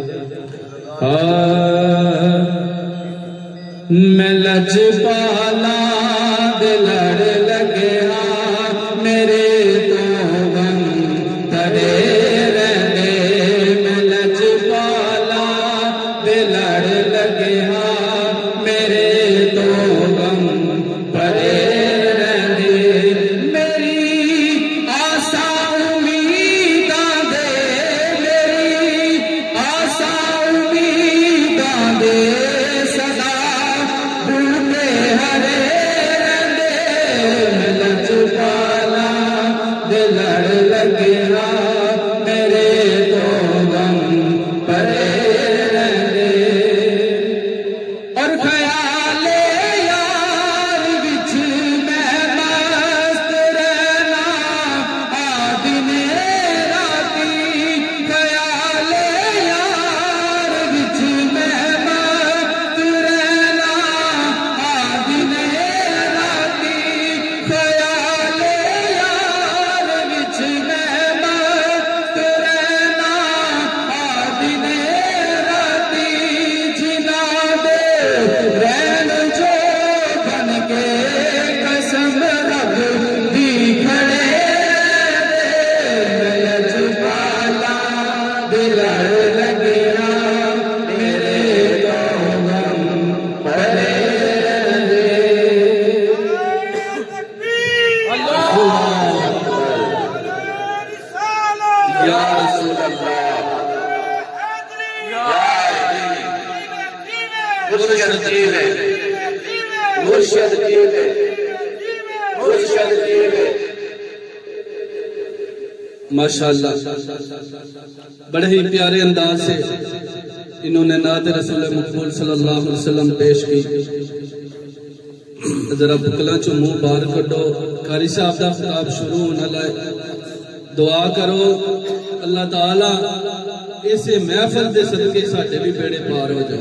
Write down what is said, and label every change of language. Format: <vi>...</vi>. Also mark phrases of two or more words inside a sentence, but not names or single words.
<pa>میں لجپالا دے لڑ لگے میرے تو غم ترے رہنے. میں لجپالا دے لڑ لگے میرے تو غم پرے رہنے. میری آسا امیداں دے میری آسا امیداں دے سدا بوٹے ہرے رہندے. میں لجپالا دے لڑ لگے میرے تو غم پرے رہندے. اور خیال یار وچ میں مست رہنا دن راتی. خیال یار وچ میں مست رہنا دن راتی. خیال یار وچ میں مست رہنا دن راتی. جنا دے رہن جو بن کے قسم رب دی کھڑے. میں لجپالا دے لڑ لگے میرے تو غم پرے رہندے. یا رسول اللہ مرشد جیوے مرشد جیوے مرشد جیوے.</pa> <ur>ماشاءاللہ بڑے ہی پیارے انداز سے انہوں نے نعت رسول مقبول</ur> <ar>صلی اللہ علیہ وسلم</ar> <ur>پیش کی.</ur> <pa>ذرا بکلا چو منہ باہر کڈو. قاری صاحب دا خطاب شروع ہونے لائے. دعا کرو اللہ تعالی اسے محفل دے صدقے ساڈے بھی بیڑے پار ہو جائے.</pa>